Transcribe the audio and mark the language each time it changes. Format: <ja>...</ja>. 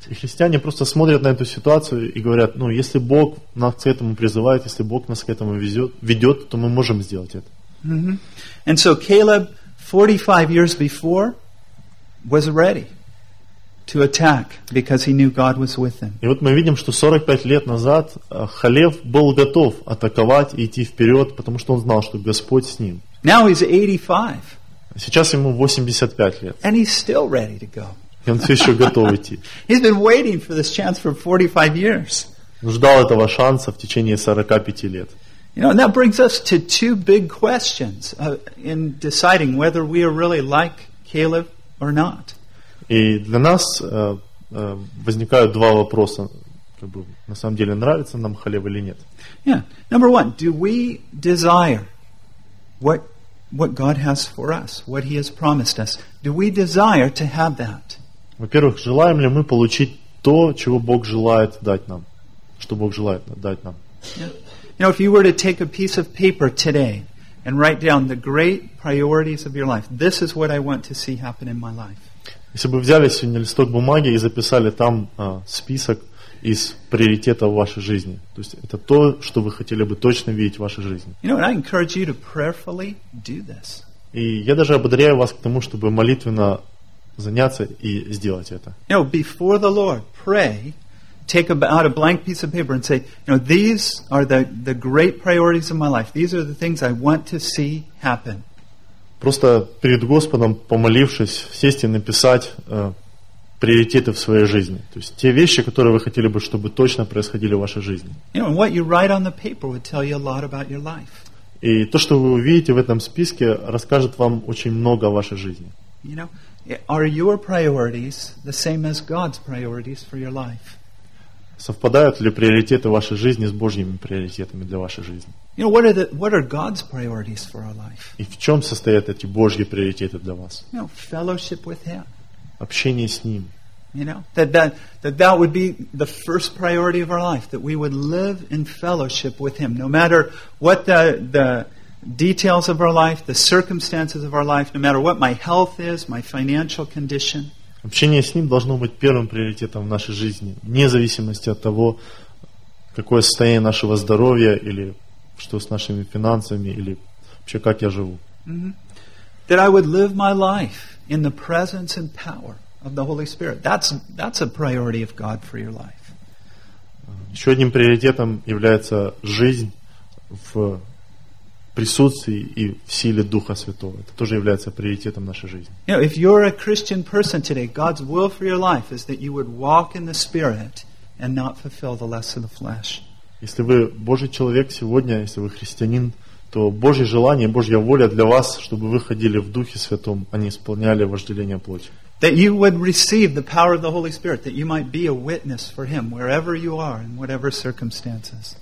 <ru>И христиане просто смотрят на эту ситуацию и говорят, ну, если Бог нас к этому призывает, если Бог нас к этому ведет, то мы можем сделать это. Mm-hmm.</ru> <en>And so Caleb, 45 years before, was ready to attack because he knew God was with him.</en> <ru>И вот мы видим, что 45 лет назад Халев был готов атаковать и идти вперед, потому что он знал, что Господь с ним.</ru> <en>Now he's 85.</en> <ru>Сейчас ему 85 лет.</ru> <en>And he's still ready to go.</en> <ru>И он все еще готов идти.</ru> <en>He's been waiting for this chance for 45 years.</en> <ru>Он ждал этого шанса в течение 45 лет.</ru> <en>You know, and that brings us to two big questions in deciding whether we are really like Caleb or not.</en> <ru>И для нас возникают два вопроса, как бы на самом деле нравится нам Халев или нет. Yeah.</ru> <en>Number one, do we desire what God has for us, what He has promised us? Do we desire to have that?</en> <ru>Во-первых, желаем ли мы получить то, чего Бог желает дать нам? Что Бог желает дать нам? Yeah.</ru> <en>You know, if you were to take a piece of paper today and write down the great priorities of your life, this is what I want to see happen in my life.</en> <ru>Если бы взяли сегодня листок бумаги и записали там список из приоритетов вашей жизни, то есть это то, что вы хотели бы точно видеть в вашей жизни.</ru> <en>You know, and I encourage you to prayerfully do this.</en> <ru>И я даже ободряю вас к тому, чтобы молитвенно заняться и сделать это.</ru> <en>You know, before the Lord, pray. Take out a blank piece of paper and say, you know, these are the great priorities of my life. These are the things I want to see happen.</en> <ru>Просто перед Господом, помолившись, сесть и написать приоритеты в своей жизни. То есть те вещи, которые вы хотели бы, чтобы точно происходили в вашей жизни.</ru> <en>You know, what you write on the paper would tell you a lot about your life.</en> <ru>И то, что вы увидите в этом списке, расскажет вам очень много о вашей жизни.</ru> <en>You know, are your priorities the same as God's priorities for your life?</en> <ru>Совпадают ли приоритеты вашей жизни с Божьими приоритетами для вашей жизни?</ru> <en>You know, what are God's priorities for our life?</en> <ru>И в чем состоят эти Божьи приоритеты для вас?</ru> <en>You know, fellowship with Him.</en> <ru>Общение с Ним.</ru> <en>You know, that would be the first priority of our life, that we would live in fellowship with Him, no matter what the details of our life, the circumstances of our life, no matter what my health is, my financial condition.</en> <ru>Общение с Ним должно быть первым приоритетом в нашей жизни, вне зависимости от того, какое состояние нашего здоровья, или что с нашими финансами, или вообще как я живу.</ru> <en>That I would live my life in the presence and power of the Holy Spirit. That's a priority of God for your life.</en> <ru>Еще одним приоритетом является жизнь в присутствии и в силе Духа Святого. Это тоже является приоритетом нашей жизни.</ru> <en>You know, if you're a Christian person today, God's will for your life is that you would walk in the Spirit and not fulfill the lusts of the flesh.</en> <ru>Если вы Божий человек сегодня, если вы христианин, то Божье желание, Божья воля для вас, чтобы вы ходили в Духе Святом, а не исполняли вожделение плоти.</ru> <en>That you would receive the power of the Holy Spirit, that you might be a witness for Him wherever you are, in whatever circumstances.</en>